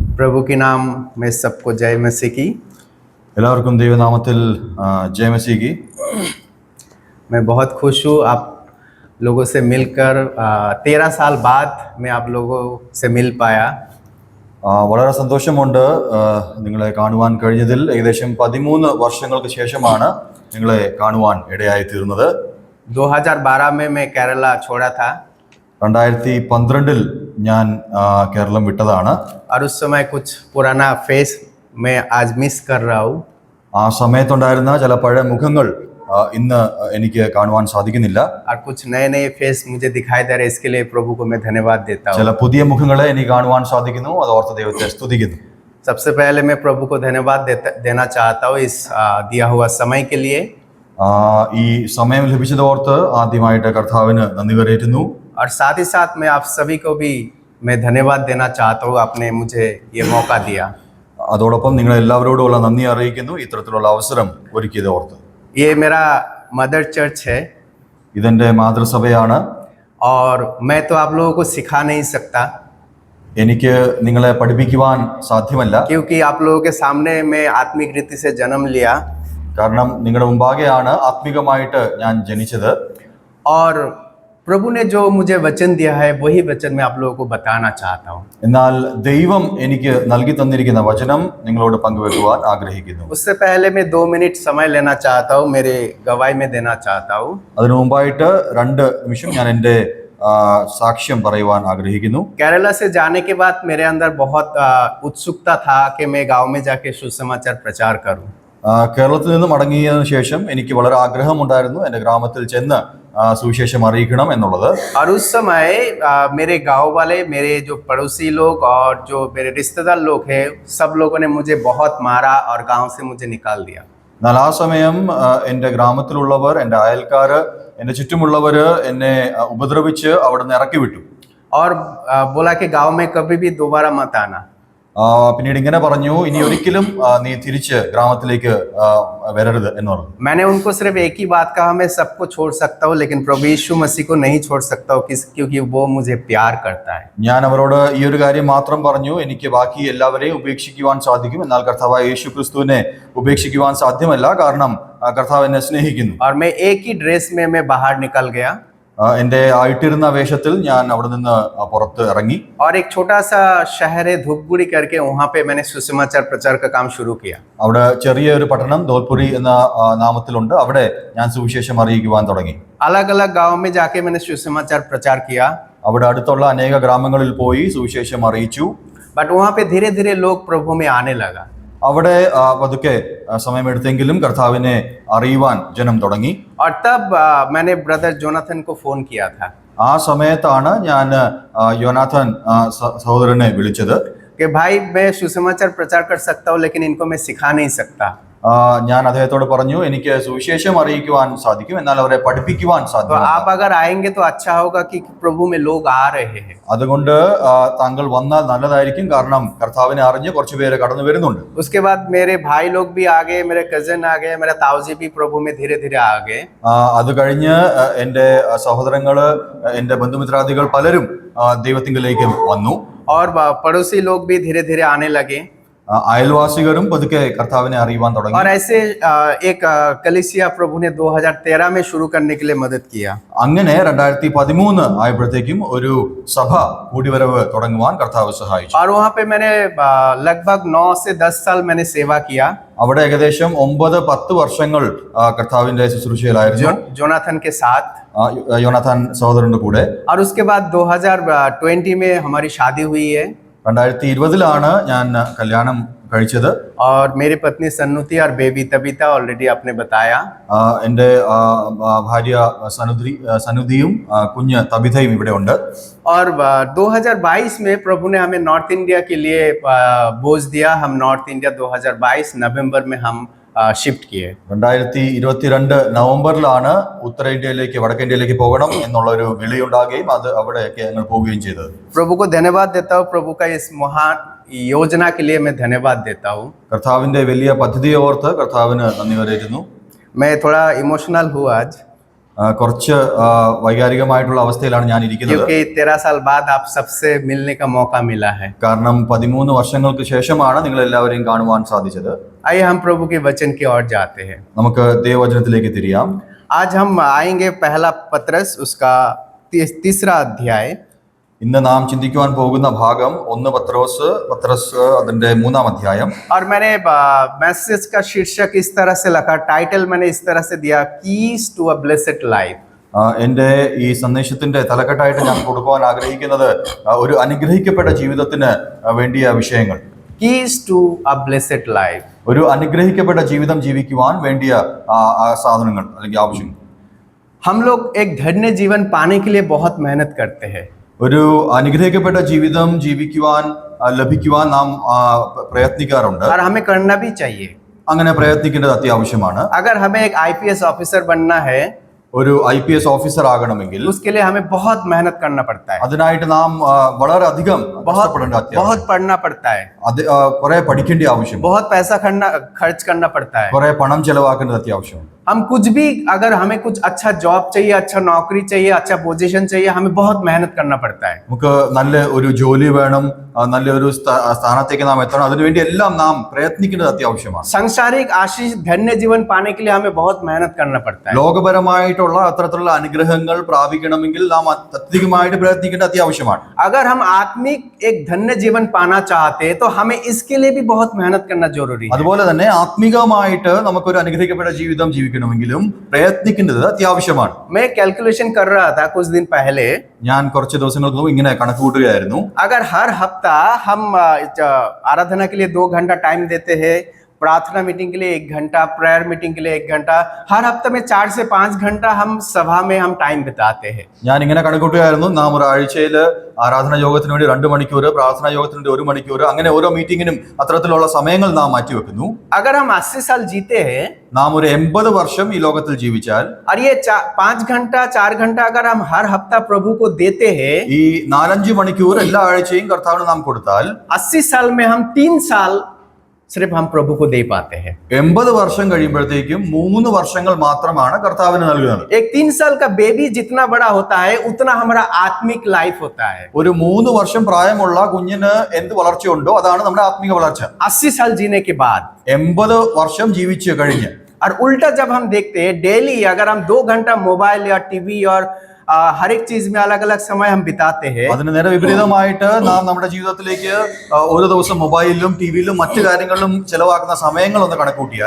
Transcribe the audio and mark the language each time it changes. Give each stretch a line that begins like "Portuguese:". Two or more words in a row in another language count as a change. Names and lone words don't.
Hindi: प्रभु के नाम में सबको जय मसीह की।
Malayalam: എല്ലാവർക്കും ദൈവനാമത്തിൽ ജയമസീകി.
Hindi: मैं बहुत खुश हूँ आप लोगों से मिलकर। 13 साल बाद मैं आप लोगों से मिल पाया।
Malayalam: വളരെ സന്തോഷമുണ്ട് നിങ്ങളെ കാണുവാൻ കഴിഞ്ഞതിൽ. ഏകദേശം 13 വർഷങ്ങൾക്ക് ശേഷമാണ് നിങ്ങളെ കാണുവാൻ ഇടയായി തീർന്നത്.
Hindi: 2012 में मैं केरला छोड़ा था
Malayalam: 2012 ഞാൻ കേരളം വിട്ടതാണ്.
Hindi: और उस समय कुछ पुराना फेस मैं आज मिस कर रहा हूँ.
Malayalam: ആ സമയത്തുണ്ടായിരുന്ന ചില പഴയ മുഖങ്ങൾ ഇന്ന് എനിക്ക് കാണുവാൻ സാധിക്കുന്നില്ല.
Hindi: और कुछ नए नए फेस मुझे दिखाई दे रहे, इसके लिए प्रभु को मैं धन्यवाद देता हूँ.
Malayalam: ചില പുതിയ മുഖങ്ങളെ എനിക്ക് കാണുവാൻ സാധിക്കുന്നു. അത് ഓർത്ത് ദൈവത്തെ സ്തുതിക്കുന്നു.
Hindi: सबसे पहले मैं प्रभु को धन्यवाद देना चाहता हूँ इस दिया हुआ समय के लिए.
Malayalam: ഈ സമയം ലഭിച്ചത് ഓർത്ത് ആദ്യമായിട്ട് കർത്താവിന് നന്ദി കരേറ്റുന്നു.
Hindi: और साथ ही साथ मैं आप सभी को भी मैं धन्यवाद देना चाहता हूँ, आपने मुझे ये मौका दिया.
Malayalam: അതോടൊപ്പം നിങ്ങൾ എല്ലാവരോടുമുള്ള നന്ദി അറിയിക്കുന്നു ഇത്തരത്തിലുള്ള അവസരം ഒരുക്കിയത് ഓർത്ത്.
Hindi: ये मेरा
English: mother church
Hindi: है
Malayalam: ഇതെന്റെ മാതൃസഭയാണ്.
Hindi: और मैं तो आप लोगों को सिखा नहीं सकता
Malayalam: എനിക്ക് നിങ്ങളെ പഠിപ്പിക്കുവാൻ സാധ്യമല്ല.
Hindi: क्योंकि आप लोगों के सामने मैं आत्मिक रीति से जन्म लिया.
Malayalam: കാരണം നിങ്ങളുടെ മുമ്പാകെയാണ് ആത്മികമായിട്ട് ഞാൻ ജനിച്ചത്.
Hindi: और प्रभु ने जो मुझे वचन दिया है वही वचन मैं आप लोगों को बताना चाहता हूँ.
Malayalam: എന്നാൽ ദൈവം എനിക്ക് നൽകി തന്നിരിക്കുന്ന വചനം നിങ്ങളോട് പങ്കുവെക്കുവാൻ ആഗ്രഹിക്കുന്നു.
Hindi: उससे पहले मैं 2 मिनट समय लेना चाहता हूँ, मेरे गवाही में देना चाहता हूँ.
Malayalam: അതിനു മുമ്പായിട്ട് 2 നിമിഷം ഞാൻ എൻ്റെ സാക്ഷ്യം പറയുവാൻ ആഗ്രഹിക്കുന്നു.
Hindi: केरला से जाने के बाद मेरे अंदर बहुत उत्सुकता था कि मैं गांव में जाके सुसमाचार प्रचार करूं.
Malayalam: കേരളത്തിൽ നിന്ന് മടങ്ങിയതിനു ശേഷം എനിക്ക് വളരെ ആഗ്രഹമുണ്ടായിരുന്നു എൻ്റെ ഗ്രാമത്തിൽ ചെന്ന് സുവിശേഷം അറിയിക്കണം എന്നുള്ളത്.
Hindi: और उस समय मेरे गांव वाले, मेरे जो पड़ोसी लोग और जो मेरे रिश्तेदार लोग हैं, सब लोगों ने मुझे बहुत मारा और गांव से मुझे निकाल दिया.
Malayalam: എന്നാൽ ആ സമയം എൻ്റെ ഗ്രാമത്തിലുള്ളവർ, എൻ്റെ അയൽക്കാര്, എൻ്റെ ചുറ്റുമുള്ളവർ എന്നെ ഉപദ്രവിച്ച് അവിടെ നിന്ന് ഇറക്കി വിട്ടു.
Hindi: और बोला कि गांव में कभी भी दोबारा मत आना.
Malayalam: പിന്നീട് ഇങ്ങനെ പറഞ്ഞു, ഇനി ഒരിക്കലും നീ തിരിച്ച് ഗ്രാമത്തിലേക്ക് വരരുത് എന്ന് പറഞ്ഞു.
Hindi: मैंने उनको सिर्फ एक ही बात कहा, मैं सबको छोड़ सकता हूँ लेकिन प्रभु यीशु मसीह को नहीं छोड़ सकता हूँ, क्योंकि वो मुझे प्यार करता है.
Malayalam: ഞാൻ അവരോട് ഈ ഒരു കാര്യം മാത്രം പറഞ്ഞു, എനിക്ക് ബാക്കി എല്ലാവരെയും ഉപേക്ഷിക്കുവാൻ സാധിക്കും, എന്നാൽ കർത്താവായ യേശു ക്രിസ്തുവിനെ ഉപേക്ഷിക്കുവാൻ സാധ്യമല്ല, കാരണം കർത്താവ് എന്നെ സ്നേഹിക്കുന്നു.
Hindi: और मैं एक ही ड्रेस में मैं बाहर निकल गया.
Malayalam: എൻ്റെ ആയിട്ടിരുന്ന വേഷത്തിൽ ഞാൻ അവിടെ നിന്ന് പുറത്ത് ഇറങ്ങി.
Hindi: और एक छोटा सा शहर है धूपगुड़ी करके, वहाँ पे मैंने सुसमाचार प्रचार का काम शुरू किया.
Malayalam: അവിടെ ചെറിയ ഒരു പട്ടണം ധോൽപുരി എന്ന നാമത്തിലുണ്ട്. അവിടെ ഞാൻ സുവിശേഷം അറിയിക്കുവാൻ തുടങ്ങി.
Hindi: अलग अलग गांव में जाके मैंने सुसमाचार प्रचार किया.
Malayalam: അവിടെ അടുത്തുള്ള അനേക ഗ്രാമങ്ങളിൽ പോയി സുവിശേഷം അറിയിച്ചു.
Hindi: बट वहाँ पे धीरे धीरे लोग प्रभु में आने लगा.
Malayalam: അവിടെ പതുക്കെ സമയമെടുത്തെങ്കിലും കർത്താവിനെ അറിയുവാൻ ജനം തുടങ്ങി.
Hindi: और तब मैंने ब्रदर जोनाथन को फोन किया था.
Malayalam: ആ സമയത്താണ് ഞാൻ യോനാഥൻ സഹോദരനെ വിളിച്ചത്.
Hindi: कि भाई मैं सुसमाचार प्रचार कर सकता हूँ लेकिन इनको मैं सिखा नहीं सकता.
Malayalam: ഞാൻ അദ്ദേഹത്തോട് പറഞ്ഞു, എനിക്ക് സുവിശേഷം അറിയിക്കുവാൻ സാധിക്കും, എന്നാൽ അവരെ പഠിപ്പിക്കുവാൻ
Hindi: तो
Malayalam: സാധിക്കും.
Hindi: आप अगर आएंगे तो अच्छा होगा कि प्रभु में लोग आ रहे हैं.
Malayalam: അതുകൊണ്ട് താങ്കൾ വന്നാൽ നല്ലതായിരിക്കും, കാരണം കർത്താവിനെ അറിഞ്ഞ് കുറച്ചു പേര് കടന്നു വരുന്നുണ്ട്.
Hindi: उसके बाद मेरे भाई लोग भी आ गए, मेरे कजन आ गए, मेरा ताऊजी भी प्रभु में धीरे धीरे आ गए.
Malayalam: അത് കഴിഞ്ഞ് എൻ്റെ സഹോദരങ്ങള്, എൻ്റെ ബന്ധുമിത്രാദികൾ പലരും ദൈവത്തിങ്കലേക്ക് വന്നു.
Hindi: और पड़ोसी लोग भी धीरे धीरे आने लगे.
Malayalam: അയൽവാസികളും പതുക്കെ കർത്താവിനെ അറിയുവാൻ തുടങ്ങി.
Hindi: और ऐसे एक कलीसिया प्रभु ने 2013 में शुरू करने के लिए मदद किया.
Malayalam: അങ്ങനെ 2013 ആയപ്പോഴത്തേക്കും ഒരു സഭ കൂടിവരവ് തുടങ്ങുവാൻ കർത്താവ് സഹായിച്ചു.
Hindi: और वहाँ पे मैंने लगभग 9 से 10 साल मैंने सेवा किया.
Malayalam: അവിടെ ഏകദേശം 9-10 വർഷങ്ങൾ കർത്താവിന്റെ ശുശ്രൂഷയിലായിരുന്നു.
Hindi: जोनाथन के साथ,
Malayalam: യോനാഥാൻ സഹോദരന്റെ കൂടെ.
Hindi: और उसके बाद 2020 में हमारी शादी हुई है.
Malayalam: 2020 ഞാൻ കല്യാണം കഴിച്ചത്.
Hindi: और मेरी पत्नी सन्नुति और बेबी तबीता ऑलरेडी आपने बताया.
Malayalam: എൻ്റെ ഭാര്യ സനുദിയും കുഞ്ഞ് തബിതയും ഇവിടെ ഉണ്ട്.
Hindi: और 2022 में प्रभु ने हमें नॉर्थ इंडिया के लिए बोझ दिया. हम नॉर्थ इंडिया 2022 नवंबर में हम ഷിഫ്റ്റ് किए.
Malayalam: 2022 നവംബറിലാണ് ഉത്തരേന്ത്യയിലേക്ക്, വടക്കേന്ത്യയിലേക്ക് പോകണം എന്നുള്ള ഒരു വിളിയുണ്ടാകുകയും അത് അവിടെയൊക്കെ ഞങ്ങൾ പോവുകയും ചെയ്തത്.
Hindi: प्रभु को धन्यवाद देता हूँ, प्रभु का इस महान योजना के लिए मैं धन्यवाद देता हूँ.
Malayalam: കർത്താവിന്റെ വലിയ പദ്ധതിയെ ഓർത്ത് കർത്താവിന് നന്ദി കരേറ്റുന്നു.
Hindi: मैं थोड़ा इमोशनल हूँ आज.
Malayalam: കുറച്ച് വൈകാരികമായിട്ടുള്ള അവസ്ഥയിലാണ് ഞാൻ ഇരിക്കുന്നത്.
Hindi: क्योंकि 13 साल बाद आप सबसे मिलने का मौका मिला है.
Malayalam: കാരണം 13 വർഷങ്ങൾക്ക് ശേഷമാണ് നിങ്ങൾ എല്ലാവരെയും കാണുവാൻ സാധിച്ചത്.
Hindi: आइए हम प्रभु के वचन की ओर जाते हैं.
Malayalam: നമുക്ക് ദൈവവചനത്തിലേക്ക് തിരിയാം.
Hindi: आज हम आएंगे पहला पत्रस उसका तीसरा अध्याय.
Malayalam: ഇന്ന് നാം ചിന്തിക്കുവാൻ പോകുന്ന ഭാഗം 1 പത്രോസ് അതിന്റെ 3-ാം അധ്യായം.
Hindi: और मैंने मैसेज का शीर्षक इस तरह से लिखा, टाइटल मैंने इस तरह से दिया,
English: keys to a blessed life.
Malayalam: എൻ്റെ ഈ സന്ദേശത്തിന്റെ തലക്കെട്ടായിട്ട് ഞാൻ കൊടുക്കുവാൻ ആഗ്രഹിക്കുന്നത് ഒരു അനുഗ്രഹിക്കപ്പെട്ട ജീവിതത്തിന് വേണ്ടിയ വിഷയങ്ങൾ.
English: keys to a blessed life.
Malayalam: ഒരു അനുഗ്രഹിക്കപ്പെട്ട ജീവിതം ജീവിക്കുവാൻ വേണ്ടിയ സാധനങ്ങൾ അല്ലെങ്കിൽ ആവശ്യങ്ങൾ.
Hindi: हम लोग एक धन्य जीवन पाने के लिए बहुत मेहनत करते हैं.
Malayalam: ഒരു അനുഗ്രഹിക്കപ്പെട്ട ജീവിതം ജീവിക്കുവാൻ ലഭിക്കുവാൻ നാം പ്രയത്നിക്കാറുണ്ട്.
Hindi: और हमें करना भी चाहिए.
Malayalam: അങ്ങനെ പ്രയത്നിക്കേണ്ടത് അത്യാവശ്യമാണ്.
Hindi: अगर हमें एक
English: IPS officer
Hindi: बनना है,
Malayalam: ഒരു IPS ഓഫീസർ ആകണമെങ്കിൽ
Hindi: उसके लिए हमें बहुत मेहनत करना पड़ता है.
Malayalam: അതിനായിട്ട് നാം വളരെയധികം കഷ്ടപ്പെടേണ്ട അത്യാവശ്യം.
Hindi: बहुत पढ़ना पड़ता है.
Malayalam: അത് കുറെ പഠിക്കേണ്ട ആവശ്യം.
Hindi: बहुत पैसा खर्च करना पड़ता है.
Malayalam: കുറെ പണം ചെലവാക്കേണ്ടത് അത്യാവശ്യം.
Hindi: हम कुछ भी, अगर हमें कुछ अच्छा जॉब चाहिए, अच्छा नौकरी चाहिए, अच्छा पोजीशन चाहिए, हमें बहुत मेहनत करना पड़ता है.
Malayalam: നമുക്ക് നല്ല ഒരു ജോലി വേണം, നല്ലൊരു സ്ഥാനത്തേക്ക് നാം എത്തണം. അതിനുവേണ്ടി എല്ലാം നാം പ്രയത്നിക്കേണ്ടത് അത്യാവശ്യമാണ്.
Hindi: सांसारिक आशीष धन्य जीवन पाने के लिए हमें बहुत मेहनत करना पड़ता है.
Malayalam: ലോകപരമായിട്ടുള്ള അത്തരത്തിലുള്ള അനുഗ്രഹങ്ങൾ പ്രാപിക്കണമെങ്കിൽ നാം അത്യധികമായിട്ട് പ്രയത്നിക്കേണ്ട അത്യാവശ്യമാണ്.
Hindi: अगर हम आत्मिक एक धन्य जीवन पाना चाहते हैं तो हमें इसके लिए भी बहुत मेहनत करना जरूरी है.
Malayalam: അതുപോലെ തന്നെ ആത്മികമായിട്ട് നമുക്കൊരു അനുഗ്രഹിക്കപ്പെട്ട ജീവിതം ജീവിക്കണമെങ്കിലും പ്രയത്നിക്കേണ്ടത് അത്യാവശ്യമാണ്.
Hindi: मैं कैलकुलेशन कर रहा था कुछ दिन पहले.
Malayalam: ഞാൻ കുറച്ച് ദിവസങ്ങൾക്ക് മുമ്പ് ഇങ്ങനെ കണക്ക് കൂട്ടുകയായിരുന്നു.
Hindi: अगर हर हफ्ता हम आराधना के लिए 2 घंटा टाइम देते हैं, प्रार्थना मीटिंग के लिए 1 घंटा,
English: prayer meeting
Hindi: के लिए 1 घंटा, हर हफ्ते में 4 से 5 घंटा हम सभा में हम टाइम बिताते हैं.
Malayalam: ഞാൻ ഇങ്ങനെ കണക്കൂട്ടുകയായിരുന്നു. നാം ഒരാഴ്ചയിൽ ആരാധന യോഗത്തിന് വേണ്ടി 2 മണിക്കൂർ, പ്രാർത്ഥനാ യോഗത്തിന് വേണ്ടി 1 മണിക്കൂർ, അങ്ങനെ ഓരോ മീറ്റിങ്ങിനും അത്തരത്തിലുള്ള സമയങ്ങൾ നാം മാറ്റിവെക്കുന്നു.
Hindi: अगर हम 80 साल जीते हैं,
Malayalam: നാം ഒരു 80 വർഷം ഈ ലോകത്തിൽ ജീവിച്ചാൽ,
Hindi: और ये 5 घंटा 4 घंटा अगर हम हर हफ्ता प्रभु को देते हैं,
Malayalam: ഈ 4-5 മണിക്കൂർ എല്ലാ ആഴ്ചയും കർത്താവിന് നാം കൊടുത്താൽ
Hindi: 80 साल में हम 3 साल सिर्फ हम प्रभु को दे पाते हैं.
Malayalam: 80 വർഷം കഴിയുമ്പോഴത്തേക്കും 3 വർഷങ്ങൾ മാത്രമാണ് കർത്താവിന് നൽകുന്നത്.
Hindi: एक 3 साल का बेबी जितना बड़ा होता है उतना हमारा आत्मिक लाइफ होता है.
Malayalam: ഒരു 3 വർഷം പ്രായമുള്ള കുഞ്ഞിന് എന്ത് വളർച്ചയുണ്ടോ അതാണ് നമ്മുടെ ആത്മിക വളർച്ച.
Hindi: 80 साल जीने के बाद
Malayalam: 80 വർഷം ജീവിച്ചു കഴിഞ്ഞ്,
Hindi: और उल्टा जब हम देखते हैं डेली अगर हम 2 घंटा मोबाइल या टीवी और हर एक चीज में अलग अलग समय हम बिताते हैं,
Malayalam: അതിന് നേരെ വിപരീതമായിട്ട് നാം നമ്മുടെ ജീവിതത്തിലേക്ക് ഓരോ ദിവസം മൊബൈലിലും ടിവിയിലും മറ്റു കാര്യങ്ങളിലും ചെലവാക്കുന്ന സമയങ്ങൾ ഒന്ന് കണക്കൂട്ടിയാൽ,